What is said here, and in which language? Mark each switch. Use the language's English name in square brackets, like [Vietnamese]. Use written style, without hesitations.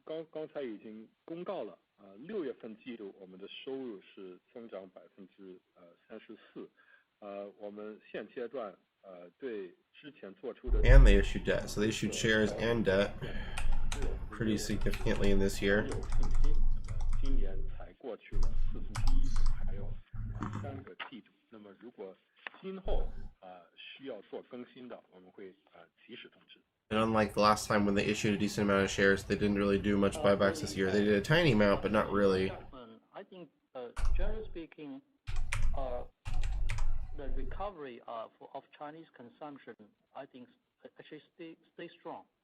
[Chinese] 刚才已经公告了，6月份季度我们的收入是增长34%。我们现阶段对之前做出的 [English] And they issued debt, so they issued shares and debt pretty significantly in this year. [Chinese] 今年才过去了41亿，还有3个季度。那么如果今后需要做更新的，我们会及时通知。 [English] And unlike the last time when they issued a decent amount of shares, they didn't really do much buybacks this year. They did a tiny amount, but not really. I think, generally speaking, the recovery of Chinese consumption, I think, actually stay strong.